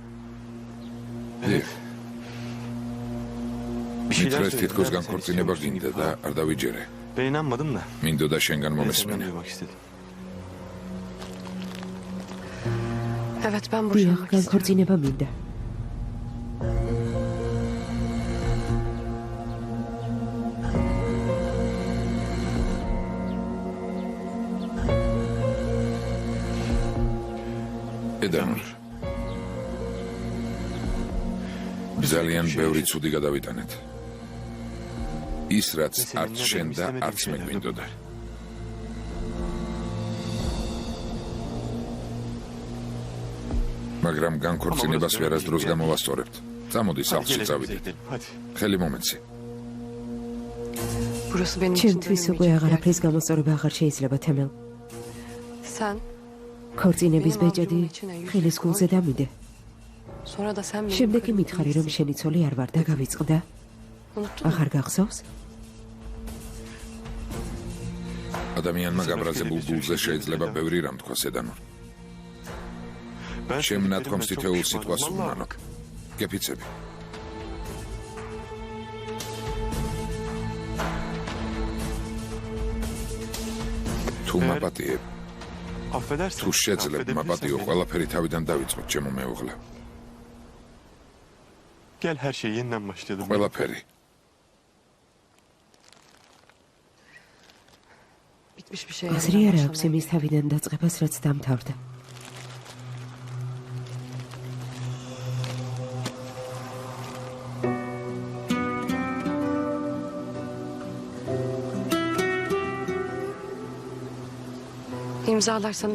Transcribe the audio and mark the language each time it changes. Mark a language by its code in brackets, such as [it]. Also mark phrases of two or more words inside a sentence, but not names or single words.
[ka] მითხრეს თითქოს განქორწინება გინდა და არ დავიჯერე. [tr] Ben inanmadım da. [ka] მინდოდა შენგან მომესმინე. [tr] Evet ben [ka] დიახ, [tr] boşanmak istiyorum. [ka] განქორწინება მინდა. ედანურ. ძალიან ბევრი ცუდი გადავიტანეთ. ის რაც არც შენ და არც მე გვინდოდა. მაგრამ განქორწინებას ვერასდროს გამოვასწორებთ. წამოდი სახლში წავიდეთ. ხელი მომეცი. [tr] Burası benim için [ka] ჩემთვის უკვე აღარაფრის გამოსწორება აღარ შეიძლება თემელ. [tr] Sen [ka] ქორწინების ბეჭედი ხელის გულზე დამიდე. [tr] sonra da sen benim [ka] შემდეგ [tr] karımı [ka] მითხარი რომ შენი ცოლი არ ვარ და გავიწყდა. [tr] unuttun mu? [ka] აღარ გახსოვს? ადამიანმა გაბრაზებულ გულზე შეიძლება ბევრი რამ თქვას ედანურ. შენ ნათქვამს თითოეულ სიტყვას უმანო. გეფიცები. თუ მაპატიებ, [tr] Affedersin. [ka] თუ შეძლებ მაპატიო ყველაფერი თავიდან დავიწყოთ ჩემო მეუღლე. [tr] Gel her şey yeniden başlayalım. [ka] ყველაფერი. [tr] Bitmiş bir şey. [ka] აზრი არ აქვს იმის თავიდან დაწყებას, რაც დამთავრდა. [tr] İmzalarsan